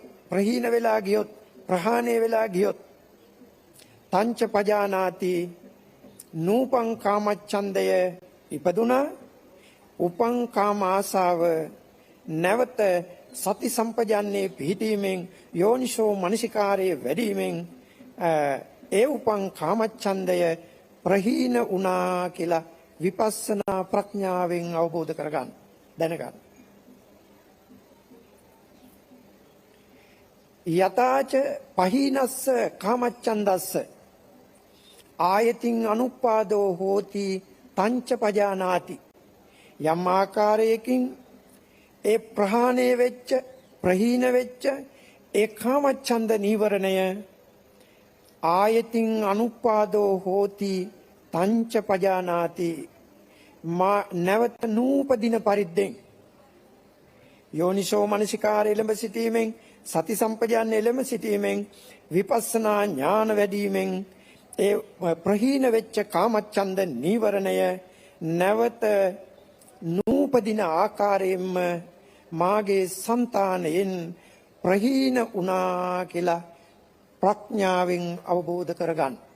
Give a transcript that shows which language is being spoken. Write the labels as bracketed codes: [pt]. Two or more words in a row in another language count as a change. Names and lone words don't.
[si] ප්‍රහීන වෙලා ගියොත් ප්‍රහාණය වෙලා ගියොත් [pi] තංච පජානාති [si] නූපං කාමච්ඡන්දය ඉපදුනා උපං කාමාසාව නැවත සති සම්පජන්නේ පිහිටීමෙන් යෝනිසෝ මනසිකාරයේ වැඩිවීමෙන් ඒ උපං කාමච්ඡන්දය ප්‍රහීන වුණා කියලා විපස්සනා ප්‍රඥාවෙන් අවබෝධ කරගන්න දැනගන්න. [pi] යතාච පහීනස්ස කාමච්ඡන්දස්ස ආයතින් අනුපාදෝ හෝති තංච පජානාති. [si] යම් ආකාරයකින් ඒ ප්‍රහාණය වෙච්ච ප්‍රහීන වෙච්ච ඒ කාමච්ඡන්ද නීවරණය [pi] ආයතින් අනුපාදෝ හෝති තංච පජානාති. [si] නැවත නූපදින පරිද්දෙන් යෝනිසෝ මනසිකාරය එළඹ සිටීමෙන් සති සම්පජාන්න එළඹ සිටීමෙන් විපස්සනා ඥාන වැඩීමෙන් ඒ ප්‍රහීන වෙච්ච කාමච්ඡන්ද නීවරණය නැවත නූපදින ආකාරයෙන්ම මාගේ సంతානයෙන් ප්‍රහීන වුණා කියලා ප්‍රඥාවෙන් අවබෝධ කරගන්න.